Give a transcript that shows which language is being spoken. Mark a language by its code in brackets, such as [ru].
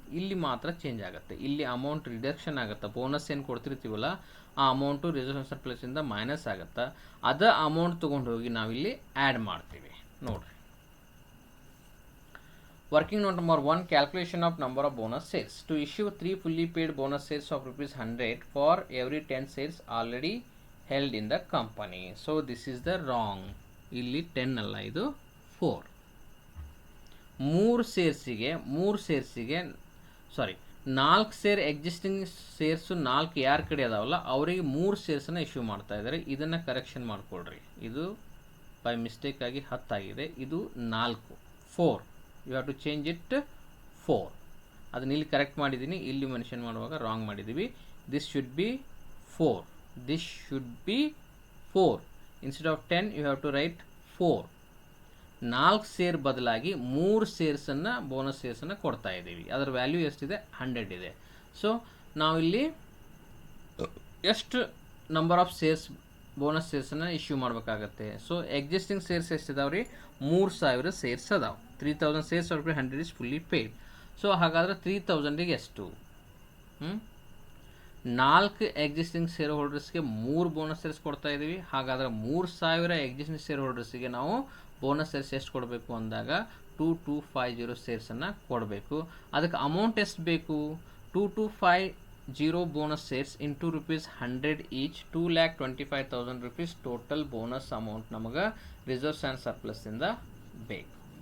[kn] ಇಲ್ಲಿ ಮಾತ್ರ ಚೇಂಜ್ ಆಗುತ್ತೆ, ಇಲ್ಲಿ ಅಮೌಂಟ್ ರಿಡಕ್ಷನ್ ಆಗುತ್ತೆ. ಬೋನಸ್ ಏನು ಕೊಡ್ತಿರ್ತೀವಲ್ಲ ಆ ಅಮೌಂಟು ರಿಸರ್ವ್ ಸರ್ಪ್ಲಸ್ಸಿಂದ ಮೈನಸ್ ಆಗುತ್ತೆ. ಅದ ಅಮೌಂಟ್ ತೊಗೊಂಡು ಹೋಗಿ ನಾವಿಲ್ಲಿ ಆ್ಯಡ್ ಮಾಡ್ತೀವಿ. ನೋಡಿರಿ, working note number 1, calculation of number of bonus sales. [en] To issue 3 fully paid bonus shares of rupees 100 for every 10 shares already held in the company. So this is the wrong. [kn] ಇಲ್ಲಿ 10 ಅಲ್ಲ, ಇದು 4. 3 ಸೇರ್ಸಿಗೆ ಸಾರಿ 4 share existing shares 4 ಯಾರ ಕಡೆ ಅದಾವಲ್ಲ ಅವರಿಗೆ 3 ಶೇರ್ಸನ್ನು issue ಮಾಡ್ತಾ ಇದ್ದಾರೆ. ಇದನ್ನು correction ಮಾಡಿಕೊಡ್ರಿ. ಇದು ಬೈ ಮಿಸ್ಟೇಕ್ ಆಗಿ 10 ಆಗಿದೆ, ಇದು 4. [en] You have to change it 4. [kn] ಅದನ್ನ ಇಲ್ಲಿ ಕರೆಕ್ಟ್ ಮಾಡಿದ್ದೀನಿ, ಇಲ್ಲಿ ಮೆನ್ಷನ್ ಮಾಡುವಾಗ ರಾಂಗ್ ಮಾಡಿದ್ದೀವಿ. [en] This should be 4. This should be 4. Instead of 10 you have to write 4. [kn] 4 share ಬದಲಾಗಿ 3 ಶೇರ್ಸನ್ನು ಬೋನಸ್ ಶೇರ್ಸನ್ನು ಕೊಡ್ತಾ ಇದ್ದೀವಿ. ಅದರ ವ್ಯಾಲ್ಯೂ ಎಷ್ಟಿದೆ? 100 ಇದೆ. ಸೊ ನಾವಿಲ್ಲಿ ಎಷ್ಟು number of shares bonus ಶೇರ್ಸನ್ನು issue ಮಾಡಬೇಕಾಗತ್ತೆ? ಸೊ ಎಕ್ಸಿಸ್ಟಿಂಗ್ ಶೇರ್ಸ್ ಎಷ್ಟಿದಾವೆ ರೀ? 3,000 ಶೇರ್ಸ್ ಅದಾವೆ. 3,000 ಶೇರ್ಸ್ ಅವ್ರಿಗೆ 100 [en] is fully paid. [kn] ಸೊ ಹಾಗಾದರೆ 3,000ಗೆ ಎಷ್ಟು? 4 ಎಕ್ಸಿಸ್ಟಿಂಗ್ ಶೇರ್ ಹೋಲ್ಡರ್ಸ್ಗೆ 3 ಬೋನಸ್ ಶೇರ್ಸ್ ಕೊಡ್ತಾ ಇದ್ದೀವಿ. ಹಾಗಾದರೆ 3,000 ಎಕ್ಸಿಸ್ಟಿಂಗ್ ಶೇರ್ ಹೋಲ್ಡರ್ಸಿಗೆ ನಾವು ಬೋನಸ್ ಶೇರ್ಸ್ ಎಷ್ಟು ಕೊಡಬೇಕು ಅಂದಾಗ 2250 ಶೇರ್ಸನ್ನು ಕೊಡಬೇಕು. ಅದಕ್ಕೆ ಅಮೌಂಟ್ ಎಷ್ಟು ಬೇಕು? 2250 bonus shares into ₹100 each, 2,25,000 rupees total bonus amount ನಮಗೆ ರಿಸರ್ವ್ಸ್ ಆ್ಯಂಡ್ ಸರ್ಪ್ಲಸ್ಸಿಂದ ಬೇಕು.